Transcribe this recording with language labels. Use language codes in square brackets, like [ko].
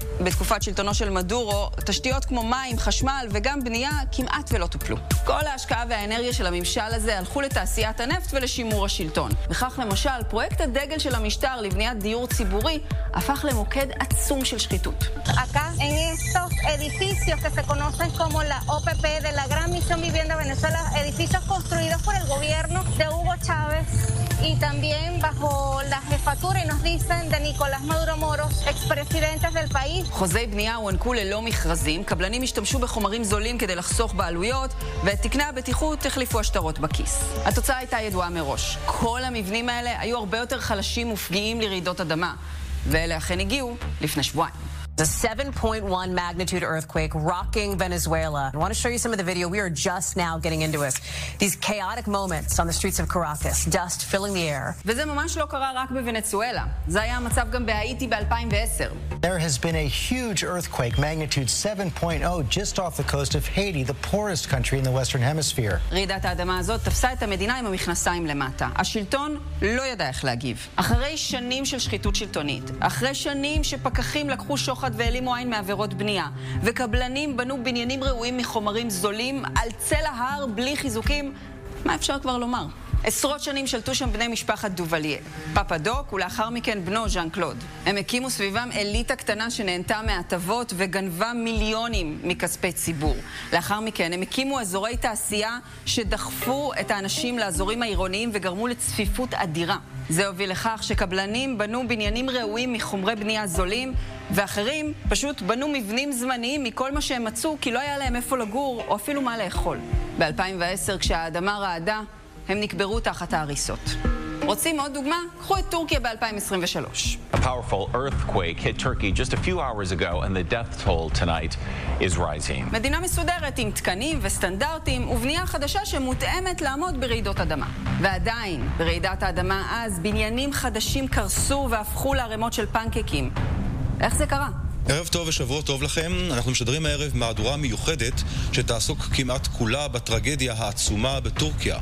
[he] בתקופת שלטונו של מדורו, תשתיות כמו מים, חשמל וגם בנייה כמעט ולא טופלו. כל ההשקעה והאנרגיה של הממשל הזה הלכו לתעשיית הנפט ולשימור השלטון. וכך למשל, פרויקט הדגל של המשטר לבניית דיור ציבורי הפך למוקד עצום של שחיתות. [es] Acá en estos edificios que se conocen como la OPP de la Gran Misión Vivienda Venezuela, edificios construidos por el gobierno de Hugo Chávez y también bajo la jefatura y nos dicen de Nicolás Maduro Moros, expresidentes del país. חוזי בנייה הוענקו ללא מכרזים, קבלנים השתמשו בחומרים זולים כדי לחסוך בעלויות, ואת תקני הבטיחות החליפו השטרות בכיס. התוצאה הייתה ידועה מראש. כל המבנים האלה היו הרבה יותר חלשים ופגיעים לרעידות אדמה, ואלה אכן הגיעו לפני שבועיים. [en] It's a 7.1 magnitude earthquake rocking Venezuela. I want to show you some of the video. We are just now getting into it. These chaotic moments on the streets of Caracas, dust filling the air. [he] וזה ממש לא קרה רק בוונצואלה. זה היה המצב גם בהאיטי ב-2010. [en] There has been a huge earthquake, magnitude 7.0, just off the coast of Haiti, the poorest country in the Western Hemisphere. [he] רעידת האדמה הזאת תפסה את המדינה עם המכנסיים למטה. השלטון לא ידע איך להגיב. אחרי שנים של שחיתות שלטונית, אחרי שנים שפקחים לקחו שוחד ואלימו עין מעבירות בנייה, וקבלנים בנו בניינים ראויים מחומרים זולים על צל ההר בלי חיזוקים, מה אפשר כבר לומר? עשרות שנים שלטו שם בני משפחת דובליה, פאפה דוק ולאחר מכן בנו ז'אן קלוד. הם הקימו סביבם אליטה קטנה שנהנתה מהטבות וגנבה מיליונים מכספי ציבור. לאחר מכן הם הקימו אזורי תעשייה שדחפו את האנשים לאזורים העירוניים וגרמו לצפיפות אדירה. זה הוביל לכך שקבלנים בנו בניינים ראויים מחומרי בנייה זולים, ואחרים פשוט בנו מבנים זמניים מכל מה שהם מצאו כי לא היה להם איפה לגור או אפילו מה לאכול. ב-2010 כשהאדמה רעדה, הם נקברו תחת ההריסות. רוצים עוד דוגמה? קחו את טורקיה ב-2023. [en] A powerful earthquake hit Turkey just a few hours ago and the death toll tonight is rising. [he] מדינה מסודרת עם תקנים וסטנדרטים ובנייה חדשה שמותאמת לעמוד ברעידות אדמה. ועדיין, ברעידת האדמה אז, בניינים חדשים קרסו והפכו לערימות של פנקקים. איך זה קרה? ערב טוב ושבוע טוב לכם. אנחנו משדרים הערב מהדורה מיוחדת שתעסוק כמעט כולה בטרגדיה העצומה בטורקיה.